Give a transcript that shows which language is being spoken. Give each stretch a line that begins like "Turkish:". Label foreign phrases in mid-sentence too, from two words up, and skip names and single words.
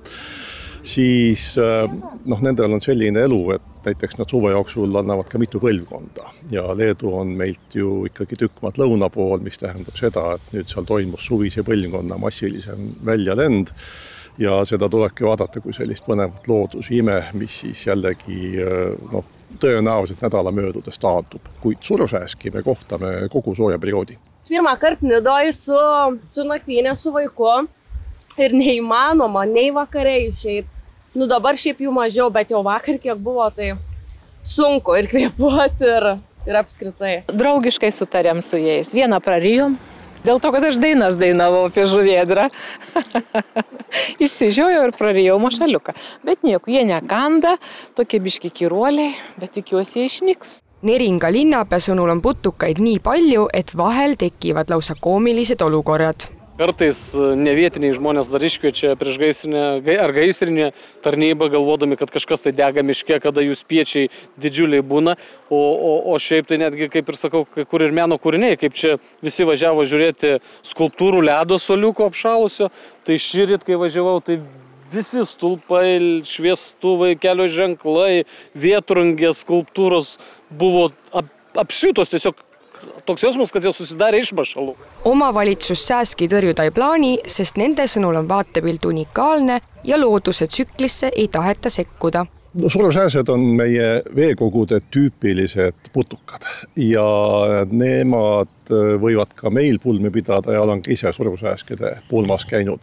Estonian: Siis nendel on selline elu, et näiteks nad suve jooksul annavad ka mitu põlvkonda ja Leedu on meilt ju ikkagi tükkmaad lõuna pool, mis tähendab seda, et nüüd seal toimus suvise põlvkonna massilisem väljalend ja seda tulebki vaadata kui sellist põnevat loodusime, mis siis jällegi tõenäoliselt nädala möödudes taandub, kuid surusääski me kohtame kogu soojaperioodi.
Lithuanian: Pirmą kartą Nidoj su nakvynė su vaiku ir neįmanoma, nei vakare išeit. Dabar šiaip jų mažiau, bet jau vakar kiek buvo, tai sunku ir kvėpuoti ir apskritai. Draugiškai sutarėm su jais. Vieną prarijom, dėl to, kad aš dainas dainavau apie žuvėdrą. Išsižiojau ir prarijau mašaliuką. Bet nieko, jie nekanda, tokie biški kiruoliai, bet tikiuosi jie išniks.
Estonian: Neringa linnapea sõnul on putukaid nii palju, et vahel tekivad lausa koomilised olukorrad.
Lithuanian: Kartais nevietiniai žmonės dar iškviečia prieš gaisrinę tarnybą, galvodami, kad kažkas tai dega miške, kada jų spiečiai didžiuliai būna, o šiaip tai netgi, kaip ir sakau, kai kur ir meno kūriniai, kaip čia visi važiavo žiūrėti skulptūrų ledo soliuko apšalusio, tai šįryt, kai važiavau, tai visi stulpai, šviestuvai, kelio ženklai, vietrungės skulptūros buvo apsiūtos tiesiog. Toks jausmas, kad jau susidarė iš mašalų.
Estonian: Omavalitsus sääski tõrjuda ei plaani, sest nende sõnul on vaatepilt unikaalne ja looduse tsüklisse ei taheta sekkuda. Surusääsed on meie veekogude tüüpilised putukad ja nemad võivad ka meil pulmi pidada ja olen ka ise surusääskede pulmas käinud.